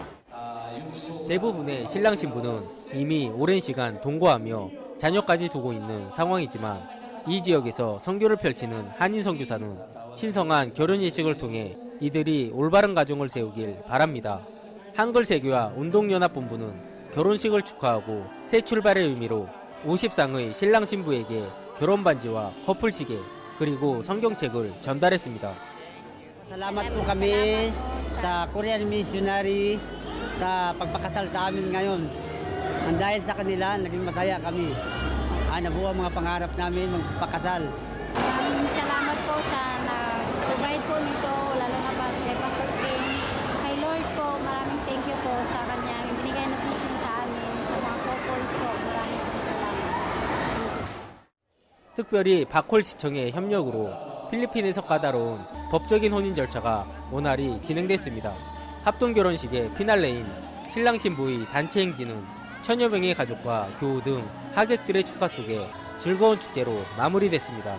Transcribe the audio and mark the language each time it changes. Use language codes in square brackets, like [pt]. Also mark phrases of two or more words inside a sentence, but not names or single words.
[ko] 대부분의 신랑 신부는 이미 오랜 시간 동거하며 자녀까지 두고 있는 상황이지만 이 지역에서 선교를 펼치는 한인 선교사는 신성한 결혼 예식을 통해 이들이 올바른 가정을 세우길 바랍니다. 한글세교와 운동연합본부는 결혼식을 축하하고 새 출발의 의미로 50쌍의 신랑 신부에게 결혼 반지와 커플 시계 그리고 성경책을 전달했습니다. [tl] Salamat po kami sa Korean Missionary sa pagpakasal sa amin ngayon. Dahil sa kanila, naging masaya kami. Nabuo ang mga pangarap namin magpakasal. Maraming salamat po sa nag-provide po nito, lalo na pa kay Pastor King. Kay Lord po, maraming [en] thank you [tl] po sa kanyang ibinigay na blessing sa amin, sa mga couples po. Maraming salamat. [ko] 특별히 바콜시청의 협력으로 필리핀에서 까다로운 법적인 혼인 절차가 원활히 진행됐습니다. 합동 결혼식의 피날레인 신랑 신부의 단체 행진은 천여 명의 가족과 교우 등 하객들의 축하 속에 즐거운 축제로 마무리됐습니다.